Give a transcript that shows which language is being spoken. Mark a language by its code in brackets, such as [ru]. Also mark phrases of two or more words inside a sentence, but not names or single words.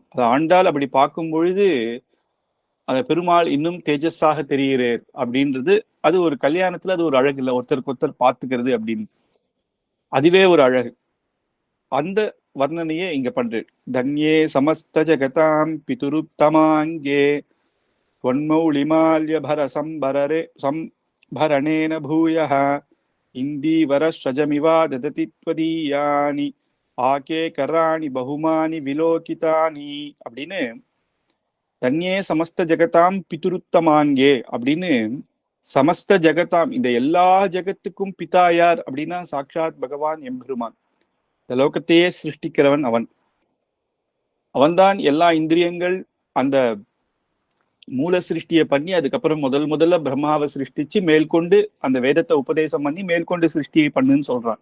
[ta] அது ஆண்டாள் அப்படி பார்க்கும் பொழுது அந்த பெருமாள் இன்னும் தேஜஸாக தெரிகிறார் அப்படின்றது, அது ஒரு கல்யாணத்துல அது ஒரு அழகு இல்லை, ஒருத்தருக்கு ஒருத்தர் பார்த்துக்கிறது அப்படின்னு, அதுவே ஒரு அழகு. அந்த வர்ணனையே இங்க பண்றேன். [sa] धन्ये समस्त जगतां पितुरुत्तमाङ्गे त्वन्मौलिमाल्यभर संभरणेन भूयः इन्दीवरश्रजमिवा ददति त्वदीयानि आके कराणि बहुमानि विलोकितानि அப்படின்னு, धन्ये समस्त जगतां पितुरुत्तमाङ्गे அப்படின்னு, समस्त जगताम् [ta] இந்த எல்லா ஜெகத்துக்கும் பிதா யார் அப்படின்னா சாட்சாத் பகவான் எம்பெருமான். இந்த லோகத்தையே சிருஷ்டிக்கிறவன் அவன். அவன்தான் எல்லா இந்திரியங்கள் அந்த மூல சிருஷ்டியை பண்ணி அதுக்கப்புறம் முதல்ல பிரம்மாவை சிருஷ்டிச்சு மேற்கொண்டு அந்த வேதத்தை உபதேசம் பண்ணி மேற்கொண்டு சிருஷ்டியை பண்ணுன்னு சொல்றான்.